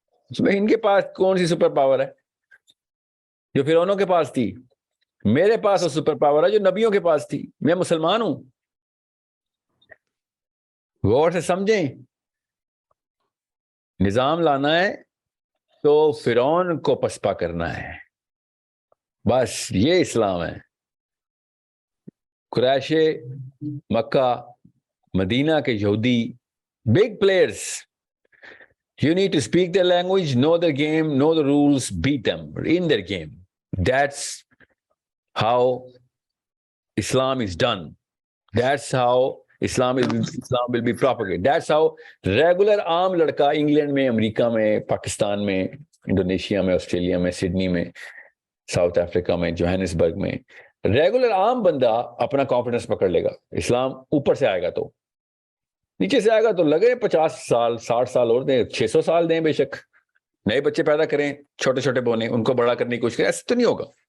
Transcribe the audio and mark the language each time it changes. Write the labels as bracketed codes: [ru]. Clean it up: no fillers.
[ur] ان کے پاس کون سی super power ہے جو فرعونوں کے پاس تھی؟ میرے پاس وہ سپر پاور ہے جو نبیوں کے پاس تھی. میں مسلمان ہوں. غور سے سمجھیں, نظام لانا ہے تو فرعون کو پسپا کرنا ہے, بس یہ اسلام ہے. قریش مکہ مدینہ کے یہودی [en] big players, you need to speak their language, know the game, know the rules, beat them in their game. That's how Islam is done. That's how Islam will be propagated. That's how regular [ur] عام لڑکا England میں, امریکہ میں, پاکستان میں, Indonesia میں, Australia میں, Sydney میں, South Africa میں, Johannesburg میں, ریگولر عام بندہ اپنا کانفیڈنس پکڑ لے گا. اسلام اوپر سے آئے گا تو, نیچے سے آئے گا تو لگے 50 سال 60 سال اور دیں, 600 سال دیں, بے شک نئے بچے پیدا کریں, چھوٹے چھوٹے بونے, ان کو بڑا کرنے کی کوشش کریں. ایسے تو نہیں ہوگا.